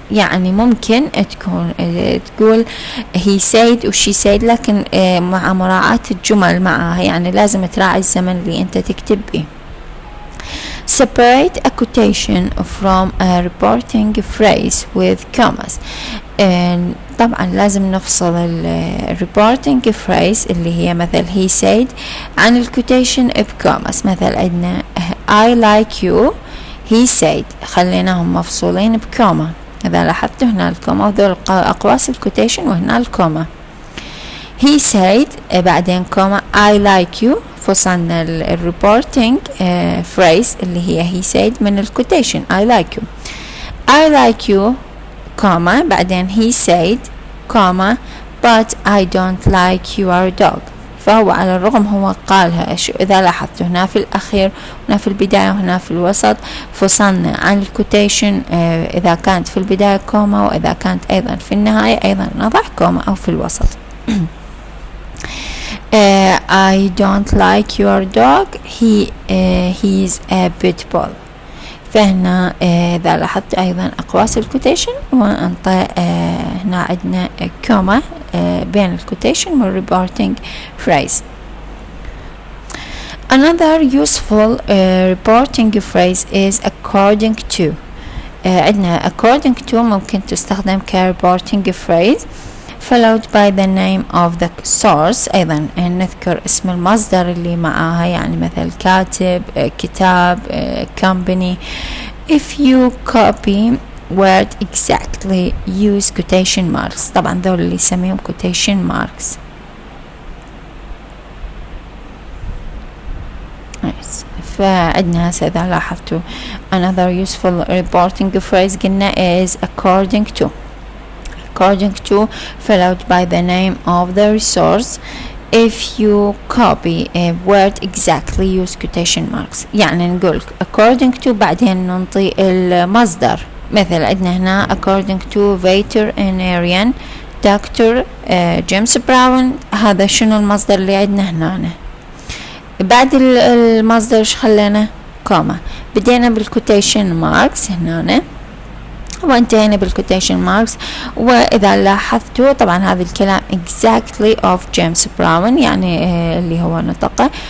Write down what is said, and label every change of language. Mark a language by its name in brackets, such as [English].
[Arabic] يعني ممكن تقول [English] he said [Arabic] و [English] she said، [Arabic] لكن مع مراعاة الجمل معها، يعني لازم تراعي الزمن اللي انت تكتب به. [English] Separate a quotation from a reporting phrase with commas. [Arabic] طبعا لازم نفصل reporting phrase اللي هي مثل [English] he said [Arabic] عن الكوتيشن بكوماس. مثل عندنا [English] I like you، he said، [Arabic] خليناهم مفصولين بكوما. إذا لاحظتوا هنا الكوما، وذول أقواس الكوتيشن وهنا الكوما. [English] he said [Arabic] بعدين كوما [English] I like you، [Arabic] فصلنا الريبورتنج phrase اللي هي he said من الكوتيشن I like you. [English] I like you [Arabic] كوما بعدين [English] he said [Arabic] كوما [English] but I don't like your dog. [Arabic] فهو على الرغم هو قالها، إذا لاحظتوا هنا في الأخير هنا في البداية وهنا في الوسط فصلنا عن الكوتيشن إذا كانت في البداية كوما، وإذا كانت أيضا في النهاية أيضا نضع كوما أو في الوسط. [English] I don't like your dog، he's a pit bull. [Arabic] فهنا إذا لاحظت أيضا أقواس الكوتيشن، هنا عندنا كوما بين الكوتيشن والreporting phrase. [English] Another useful reporting phrase is according to. [Arabic] عندنا [English] according to [Arabic] ممكن تستخدم ك [English] reporting phrase followed by the name of the source. [Arabic] أيضا نذكر اسم المصدر اللي معاها، يعني مثل كاتب، كتاب، company. [English] If you copy word exactly use quotation marks. [Arabic] طبعا ذول اللي يسميهم quotation marks. فعندنا هسه إذا لاحظتوا [English] another useful reporting phrase [Arabic] قلنا [English] is according to. According to followed by the name of the resource. If you copy a word exactly use quotation marks. [Arabic] يعني نقول [English] according to [Arabic] بعدين ننطي المصدر. مثل عندنا هنا [English] according to veterinarian Dr. [Arabic] جيمس براون. هذا شنو المصدر اللي عندنا هنا؟ بعد المصدر ايش خلينا؟ كوما. بدينا بالكوتيشن ماركس هنا وانتهينا بالكوتيشن ماركس. وإذا لاحظتوا طبعا هذا الكلام [English] exactly of [Arabic] جيمس براون، يعني اللي هو نطقه.